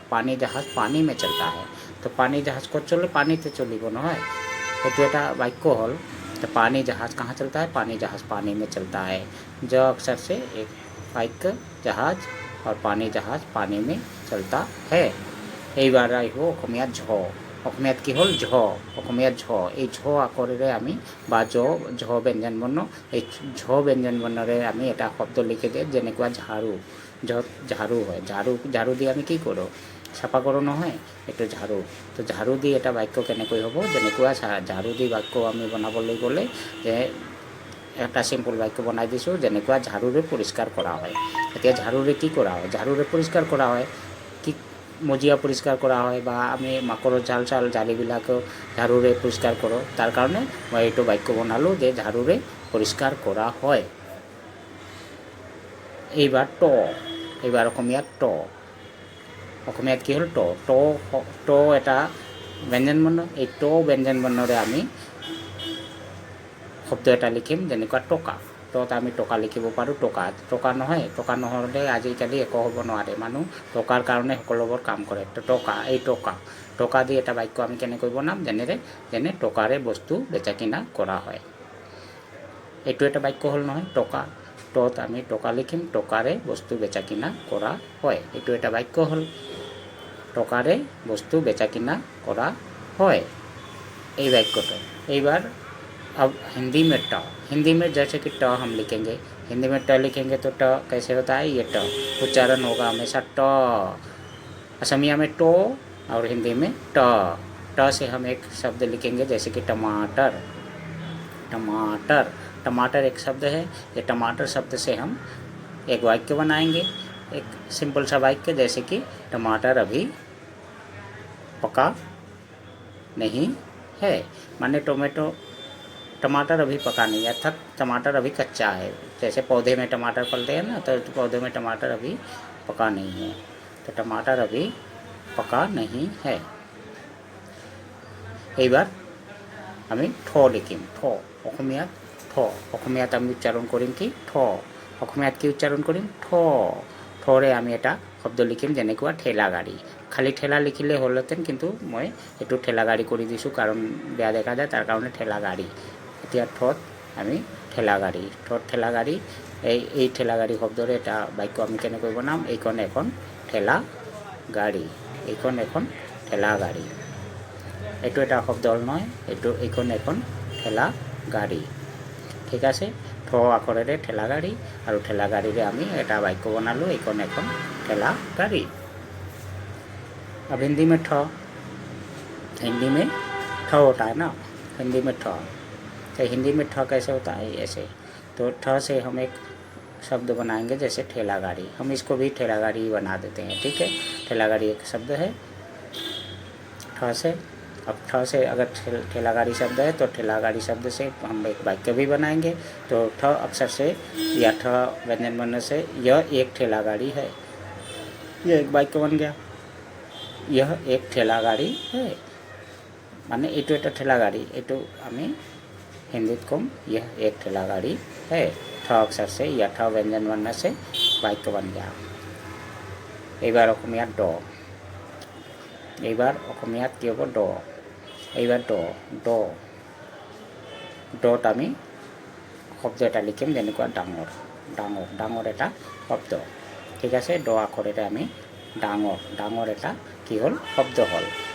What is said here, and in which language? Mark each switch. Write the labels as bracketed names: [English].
[Hindi] पानी जहाज पानी में चलता है, तो पानी जहाज को चले? [Assamese] पानीते चलिब নহয়। এইটো এটা বাক্য হ'ল। [Hindi] तो पानी जहाज कहाँ चलता है? पानी जहाज पानी में चलता है। ज अक्षर से एक वाक्य जहाज और पानी जहाज पानी में चलता है। [Assamese] এইবাৰ আহিব অসমীয়াত ঝ। অসমীয়াত কি হ'ল? ঝ। অসমীয়াত ঝ। এই ঝ আখৰেৰে আমি বা ঝ ব্যঞ্জন বৰ্ণ, এই ঝ ব্যঞ্জন বৰ্ণৰে আমি এটা শব্দ লিখি দিওঁ, যেনেকুৱা ঝাৰু। য'ত ঝাৰু হয়, ঝাৰু দি আমি কি কৰোঁ? চাফা কৰোঁ নহয়, এইটো ঝাৰু। তো ঝাৰু দি এটা বাক্য কেনেকৈ হ'ব? যেনেকুৱা ঝাৰু দি বাক্য আমি বনাবলৈ গ'লে যে এটা চিম্পল বাক্য বনাই দিছোঁ, যেনেকুৱা ঝাৰুৰে পৰিষ্কাৰ কৰা হয়। এতিয়া ঝাৰুৰে কি কৰা হয়? ঝাৰুৰে পৰিষ্কাৰ কৰা হয়, কি মজিয়া পৰিষ্কাৰ কৰা হয়, বা আমি মাকৰৰ জাল চাল জালিবিলাকো ঝাৰুৰে পৰিষ্কাৰ কৰোঁ। তাৰ কাৰণে মই এইটো বাক্য বনালোঁ যে ঝাৰুৰে পৰিষ্কাৰ কৰা হয়। এইবাৰ ট। এইবাৰ অসমীয়াত ট। অসমীয়াত কি হ'ল? ট। ট এটা ব্যঞ্জন বৰ্ণ। এই ট ব্যঞ্জন বৰ্ণৰে আমি শব্দ এটা লিখিম, যেনেকুৱা টকা। টত আমি টকা লিখিব পাৰোঁ। টকা, টকা নহয়, টকা নহ'লে আজিকালি একো হ'ব নোৱাৰে। মানুহ টকাৰ কাৰণে সকলোবোৰ কাম কৰে। তো টকা, এই টকা, টকা দি এটা বাক্য আমি কেনেকৈ বনাম? যেনে টকাৰে বস্তু বেচা কিনা কৰা হয়। এইটো এটা বাক্য হ'ল নহয়, টকা। টত আমি টকা লিখিম, টকাৰে বস্তু বেচা কিনা কৰা হয়। এইটো এটা বাক্য হ'ল। টকাৰে বস্তু বেচা কিনা কৰা হয়, এই বাক্যটো। [Hindi] बार अब हिंदी में ट, हिंदी में जैसे कि ट हम लिखेंगे, हिंदी में ट लिखेंगे तो ट कैसे होता है, ये ट उच्चारण होगा हमेशा ट। असमिया में टो और हिंदी में ट। ट से हम एक शब्द लिखेंगे जैसे कि टमाटर, टमाटर, टमाटर एक शब्द है। ये टमाटर शब्द से हम एक वाक्य बनाएंगे, एक सिंपल सा वाक्य जैसे कि टमाटर अभी पका नहीं है, माने टमाटर अभी पका नहीं है, अर्थात टमाटर अभी कच्चा है। जैसे पौधे में टमाटर फलते हैं ना, तो पौधे में टमाटर अभी पका नहीं है, तो टमाटर अभी पका नहीं है। [Assamese] এইবার আমি ঠ লিখিম, ঠ অসমীয়াত ঠ, অসমীয়াত আমি উচ্চারণ কৰিম কি ঠ, অসমীয়াত কি উচ্চাৰণ কৰিম ঠ। ঠৰে আমি এটা শব্দ লিখিম যেনেকুৱা ঠেলা গাড়ী। খালি ঠেলা লিখিলে হ'লহেঁতেন, কিন্তু মই এইটো ঠেলা গাড়ী কৰি দিছোঁ কাৰণ বেয়া দেখা যায়, তাৰ কাৰণে ঠেলা গাড়ী। এতিয়া ঠত আমি ঠেলা গাড়ী, ঠত ঠেলা গাড়ী, এই ঠেলা গাড়ী শব্দৰে এটা বাক্য আমি কেনেকৈ বনাম, এইখন এখন ঠেলা গাড়ী, এইখন এখন ঠেলা গাড়ী। এইটো এটা শব্দ হ'ল নহয়, এইখন এখন ঠেলা গাড়ী। ঠিক আছে, ঠ আখৰেৰে ঠেলা গাড়ী, আৰু ঠেলা গাড়ীৰে আমি এটা বাক্য বনালোঁ, এইখন এখন ঠেলা गाड़ी। [Hindi] अब हिंदी में ठ, हिंदी में ठ होता है ना, हिंदी में ठ, तो हिंदी में ठ कैसे होता है, ऐसे। तो ठ से हम एक शब्द बनाएंगे जैसे ठेला गाड़ी, हम इसको भी ठेला गाड़ी बना देते हैं। ठीक है, ठेला गाड़ी एक शब्द है ठ से। अब ठ से अगर ठेला गाड़ी शब्द है तो ठेला गाड़ी शब्द से हम एक वाक्य भी बनाएंगे। तो ठ अक्षर से या ठ व्यंजन वर्ण से यह एक ठेला गाड़ी है, यह एक वाक्य बन गया, यह एक ठेला गाड़ी है, माने [Assamese] এইটো এটা ঠেলা গাড়ি, এইটো আমি हिंदीत कम [Hindi] यह एक ठेला गाड़ी है। ठ अक्षर से या ठ व्यंजन वर्ण से वाक्य बन गया। [Assamese] এইবাৰ অসমীয়াত ড, এইবাৰ অসমীয়াত কি হ'ব ড, এইবাৰ ড, ড, ডত আমি শব্দ এটা লিখিম যেনেকুৱা ডাঙৰ, ডাঙৰ, ডাঙৰ এটা শব্দ। ঠিক আছে, ড আখৰেৰে আমি ডাঙৰ, ডাঙৰ এটা কি হ'ল শব্দ হ'ল।